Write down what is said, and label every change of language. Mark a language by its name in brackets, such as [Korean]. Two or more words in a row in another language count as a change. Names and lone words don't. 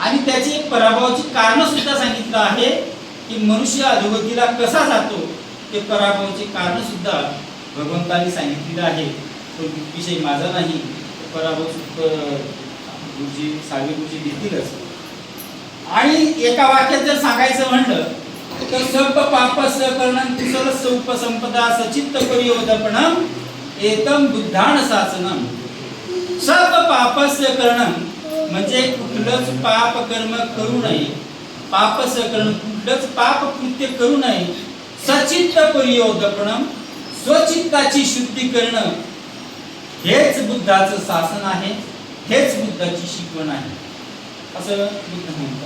[Marathi] आणि त्याची एक पराभवाची कारण सुद्धा सांगितलं आहे की मनुष्य अधोगतीला कसा जातो, ते पराभवाची कारण सुद्धा भगवंतांनी सांगितलेलं आहे. तो विषय माझा नाही, पराभव गुरुजी साळवे गुरुजी देतीलच. आणि एका वाक्यात जर सांगायचं म्हटलं तर [Pali] सब पापस्य करणं कुशलस्य उपसंपदा सचित्त परियोदपणं एतम बुद्धान शासनम. सब पापस्य करणं [Marathi] म्हणजे कुठलंच पाप कर्म करू नये, [Pali] पापस्य करणं [Marathi] कुठलंच पाप कृत्य करू नये, [Pali] सचित्त परियोदपणं [Marathi] स्वचित्ताची शुद्धी करणं, हेच बुद्धाचं शासन आहे, हेच बुद्धाची शिकवण आहे असं बुद्ध म्हणतात.